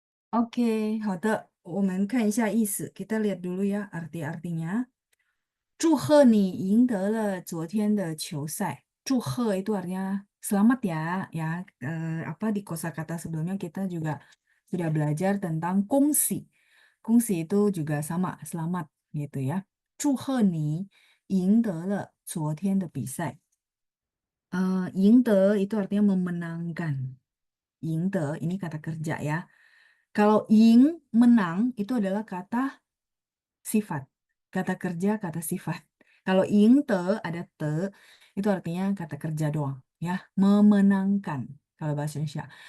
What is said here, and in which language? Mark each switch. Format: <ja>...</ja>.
<zh>Oke, 好的，我们看一下意思.</zh> <id>Kita lihat dulu ya arti-artinya.</id> <zh>祝贺你赢得了昨天的球赛.</zh> <id>祝贺 itu artinya selamat ya, ya. Apa di kosakata sebelumnya kita juga sudah belajar tentang kongsi. Kongsi itu juga sama, selamat gitu ya.</id> <zh>祝贺你赢得了昨天的比赛.</zh> <id>赢得 itu artinya memenangkan. 赢得 ini kata kerja ya. Kalau ing menang itu adalah kata sifat. Kata kerja, kata sifat. Kalau ing te ada te itu artinya kata kerja doang ya, memenangkan kalau bahasa Indonesia.</id>